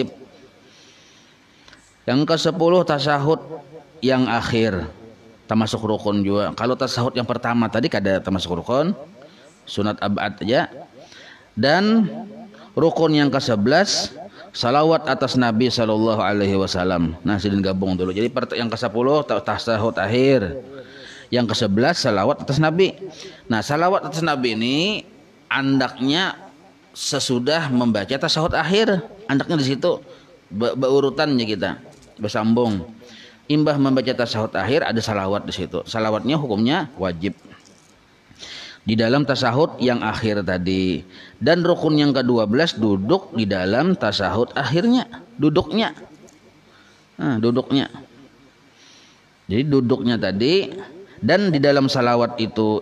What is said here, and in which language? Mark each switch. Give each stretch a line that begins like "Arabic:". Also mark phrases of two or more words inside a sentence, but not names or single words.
Indonesian: Yang ke-10 tasahud yang akhir. termasuk rukun juga.
Banjar: Kalau tasahud yang pertama tadi kada termasuk rukun, sunat abad aja.
Indonesian: Dan rukun yang ke-11 salawat atas Nabi
Arabic: sallallahu alaihi wasallam.
Banjar: Nah, sidin gabung dulu.
Indonesian: Jadi yang ke-10 tasahud akhir. Yang ke-11 salawat atas Nabi.
Banjar: Nah, salawat atas Nabi ini andaknya sesudah membaca tasahud akhir. Andaknya di situ berurutannya kita bersambung. Imbah membaca tasahud akhir ada salawat di situ.
Indonesian: Salawatnya hukumnya wajib di dalam tasahud yang akhir tadi. Dan rukun yang ke-12 duduk di dalam tasahud akhirnya, duduknya. Nah, duduknya. Jadi duduknya tadi dan di dalam salawat itu.